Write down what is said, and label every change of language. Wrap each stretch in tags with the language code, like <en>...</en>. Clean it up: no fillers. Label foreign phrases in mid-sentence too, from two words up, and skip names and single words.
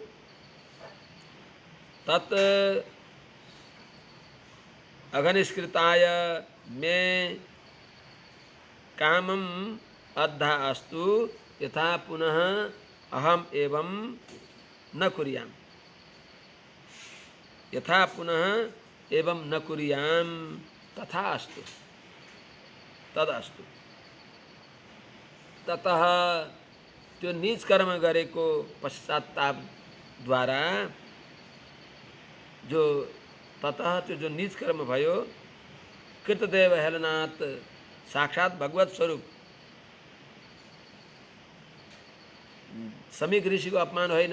<sa>तत् अघनिष्कृताय मे कामम अद्धा अस्तु यथा पुनः अहम एवं न कुर्याम यथा पुनः एवं न कुर्याम तथा अस्तु। तदस्तु।</sa> <ne>ततः त्यो नीच कर्म गरेको पश्चातापद्वारा जो ततः त्यो जो नीच कर्म भयो कृतदेव हेलनाथ साक्षात भगवत स्वरूप समीक ऋषिको अपमान होइन।</ne>